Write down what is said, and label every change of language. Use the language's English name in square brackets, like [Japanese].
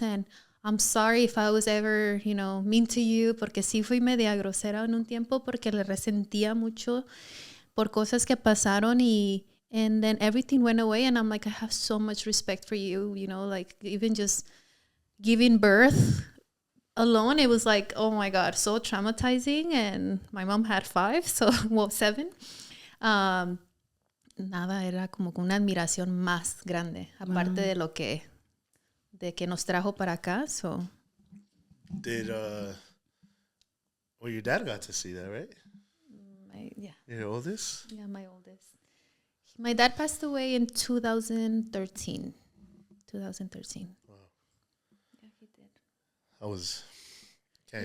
[English] And I'm sorry if I was ever, you know, mean to you, [Spanish] porque sí fui media grosera en un tiempo porque le resentía mucho por cosas que pasaron [English] and then everything went away. And I'm like, I have so much respect for you, you know, like even just giving birth alone, it was like, oh my God, so traumatizing. And my mom had 5, so, well, 7. [Spanish] Nada, era como una admiración más grande, aparte de lo que nos trajo para acá, so. [English] Did, well, your dad got to see that, right? Yeah. Your oldest? Yeah, my oldest. My dad passed away in 2013. 2013. Wow. Yeah, he did. I was, can't